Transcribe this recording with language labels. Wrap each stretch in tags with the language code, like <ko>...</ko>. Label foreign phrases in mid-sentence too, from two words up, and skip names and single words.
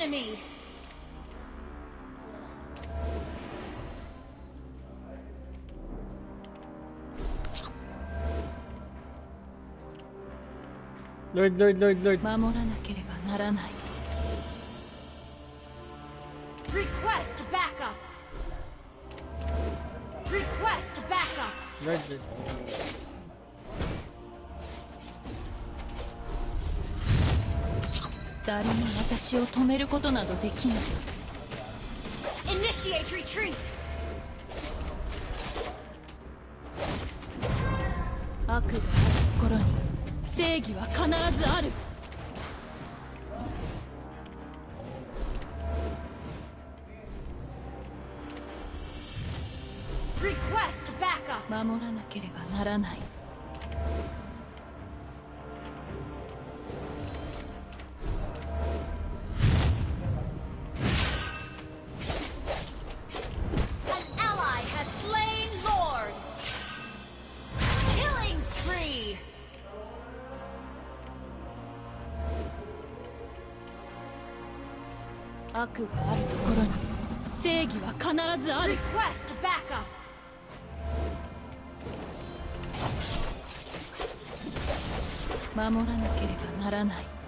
<en>Lord, Lord, Lord, Lord.</en> <ja>守らなければならない。</ja> <en>Request backup. Request backup. Lord, Lord.</en> <ja>誰も私を止めることなどできない。</ja> <en>Initiate retreat.</en> <ja>悪があるところに正義は必ずある。</ja> <en>Request backup.</en> <ja>守らなければならない。</ja> <en>An ally has slain Lord. Killing spree.</en> <ja>悪があるところに正義は必ずある。</ja> <en>Request backup.</en> <ja>守らなければならない。</ja>